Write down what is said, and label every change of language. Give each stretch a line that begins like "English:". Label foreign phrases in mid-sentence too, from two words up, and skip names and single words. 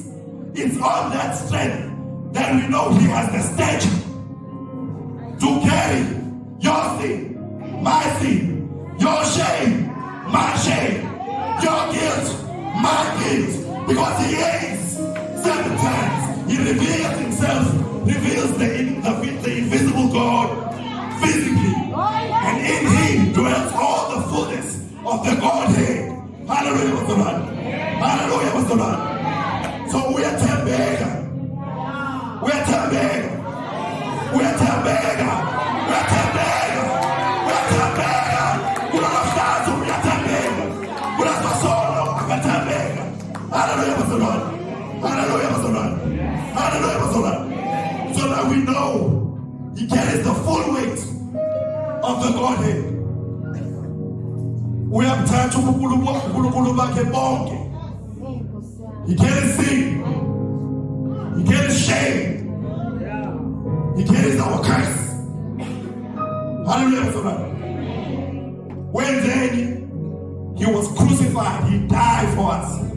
English: It's on that strength that we know he has the stature to carry your sin, my sin, your shame, my shame, your guilt, my guilt, because he is 7 times. He reveals himself, reveals the invisible God physically, and in him dwells all the fullness of the Godhead.
Zulu: Hallelujah, bazalwane. Hallelujah, bazalwane. So uyathembeka. Uyathembeka. Uyathembeka. Uyathembeka. Uyathembeka. Unafahamu uyathembeka. Unafahamu uyathembeka. Hallelujah, bazalwane. Hallelujah, bazalwane. Hallelujah, bazalwane.
English: So that we know he carries the full weight of the Godhead.
Zulu: Uyamthatha uNkulunkulu bakhe bonke.
English: He carries sin. He carries shame. He carries our curse. Hallelujah. When then he was crucified, he died for us.